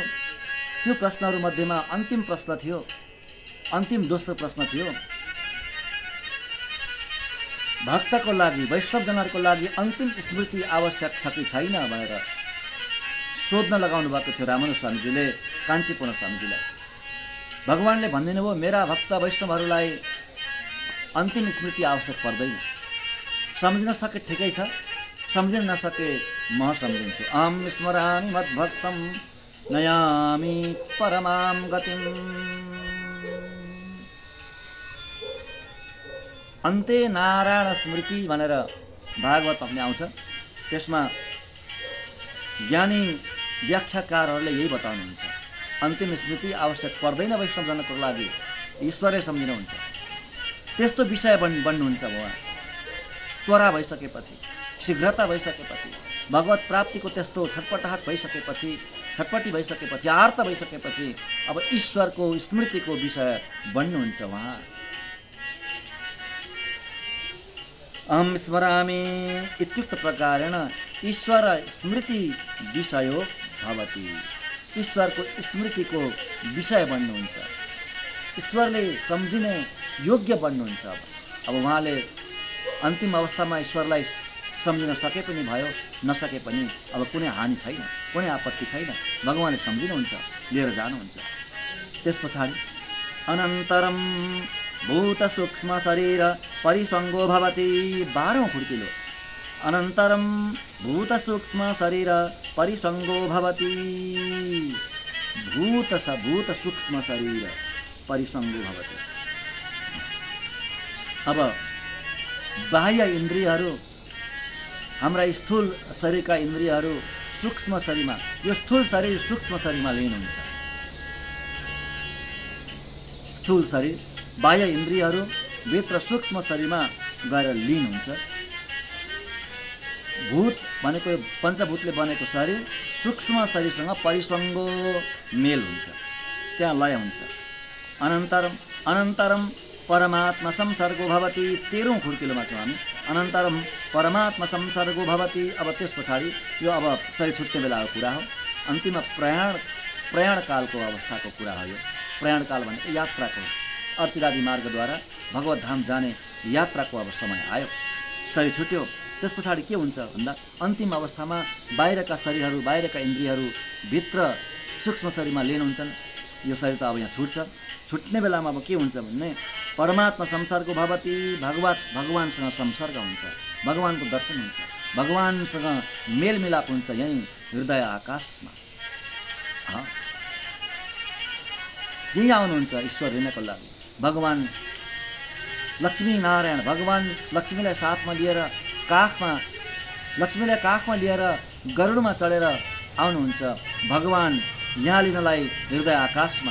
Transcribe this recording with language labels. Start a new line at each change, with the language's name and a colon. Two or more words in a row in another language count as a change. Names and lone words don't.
Nepali: त्यो प्रश्नहरू मध्येमा अन्तिम प्रश्न थियो, अन्तिम दोस्रो प्रश्न थियो, भक्तको लागि, वैष्णवजनहरूको लागि अन्तिम स्मृति आवश्यक छ कि छैन भनेर सोध्न लगाउनु भएको थियो रामानुज स्वामीजीले काञ्चीपूर्ण स्वामीजीलाई। भगवानले भनिदिनु भयो, मेरा भक्त वैष्णवहरूलाई अन्तिम स्मृति आवश्यक पर्दैन। सम्झिन सके ठिकै छ, सम्झिन नसके म सम्झिन्छु।
Sanskrit: अहम स्मरामि मद्भक्तं नयामि परमां गतिम्। अन्ते नारायण स्मृति
Nepali: भनेर भागवतमा आउँछ। त्यसमा ज्ञानी व्याख्याकारहरूले यही बताउनुहुन्छ, अन्तिम स्मृति आवश्यक पर्दैन वैष्णवजनको लागि, ईश्वरै सम्झिनुहुन्छ। त्यस्तो विषय बन्नुहुन्छ उहाँ। त्वरा भइसकेपछि, शीघ्रता भइसकेपछि, भगवत प्राप्तिको त्यस्तो छटपटी भइसकेपछि, आर्त भइसकेपछि अब ईश्वरको स्मृतिको विषय बन्नुहुन्छ उहाँ।
Sanskrit: अहम स्मरामि इत्युक्त प्रकारेण ईश्वर स्मृति विषयो भवति।
Nepali: ईश्वरको स्मृतिको विषय बन्नुहुन्छ, ईश्वरले सम्झिने योग्य बन्नुहुन्छ। अब उहाँले अन्तिम अवस्थामा ईश्वरलाई सम्झिन सके पनि भयो, नसके पनि अब कुनै हानि छैन, कुनै आपत्ति छैन। भगवानले सम्झिनुहुन्छ, लिएर जानुहुन्छ। त्यस पछाडि
Sanskrit: अनन्तरम भूत सूक्ष्म शरीर परिसङ्गो भवति। 12औं खुड्किलो अनन्तरम भूत सूक्ष्म शरीर परिसङ्गो भवति। भूत सूक्ष्म शरीर परिसङ्गो भवति।
Nepali: अब बाह्य इन्द्रियहरू, हाम्रा स्थूल शरीरका इन्द्रियहरू सूक्ष्म शरीरमा, यो स्थूल शरीर सूक्ष्म शरीरमा लीन हुन्छ। स्थूल शरीर, बाह्य इन्द्रियहरू भित्र सूक्ष्म शरीरमा गएर लीन हुन्छ। भूत भनेको पञ्चभूतले बनेको शरीर सूक्ष्म शरीरसँग परिसङ्गो मेल हुन्छ, त्यहाँ लय हुन्छ।
Sanskrit: अनन्तरम परमात्मा संसर्गो भवति।
Nepali: 13औं खुड्किलोमा छौँ हामी।
Sanskrit: अनन्तरम परमात्मा संसर्गो भवति।
Nepali: अब त्यस पछाडि यो अब शरीर छुट्ने बेलाको कुरा हो। अन्तिममा प्रयाण कालको अवस्थाको कुरा हो। यो प्रयाण काल भनेको यात्राको, अर्चिरादि मार्गद्वारा भगवत धाम जाने यात्राको अब समय आयो। शरीर छुट्यो, त्यस पछाडि के हुन्छ भन्दा अन्तिम अवस्थामा बाहिरका शरीरहरू, बाहिरका इन्द्रियहरू भित्र सूक्ष्म शरीरमा लिन हुन्छन्। यो शरीर त अब यहाँ छुट्छ। छुट्ने बेलामा अब के हुन्छ भन्ने
Sanskrit: परमात्मा संसर्ग भवति।
Nepali: भगवानसँग संसर्ग हुन्छ, भगवानको दर्शन हुन्छ, भगवानसँग मेलमिलाप हुन्छ यहीँ हृदय आकाशमा। यहीँ आउनुहुन्छ ईश्वर हेर्नको लागि। भगवान लक्ष्मी नारायण, भगवान लक्ष्मीलाई साथमा लिएर लक्ष्मीलाई काखमा लिएर गरुडमा चढेर आउनुहुन्छ भगवान यहाँ लिनलाई हृदय आकाशमा।